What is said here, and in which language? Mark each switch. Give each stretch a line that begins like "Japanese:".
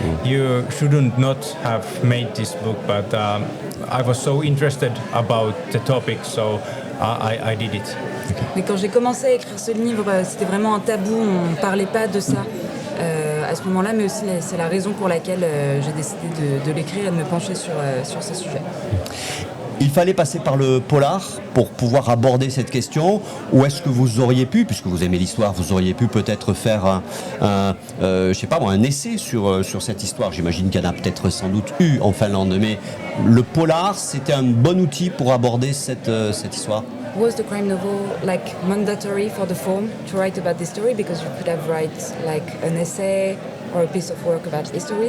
English: You shouldn't not have made this book, but I was so interested about the topic, so I did it.
French: Mais quand j'ai commencé à écrire ce livre, c'était vraiment un tabou, on ne parlait pas de ça à ce moment-là, mais aussi c'est la raison pour laquelle j'ai décidé de l'écrire et de me pencher sur ce sujet. Il fallait passer par le polar pour pouvoir aborder cette question, ou est-ce que vous auriez pu, puisque vous aimez l'histoire, vous auriez pu peut-être faire un essai sur cette histoire? J'imagine qu'il y en a peut-être sans doute eu en Finlande, mais le polar, c'était un bon outil pour aborder cette histoire.
English: Was the crime novel like mandatory for the form to write about this story, because you could have write like an essay or a piece of work about history?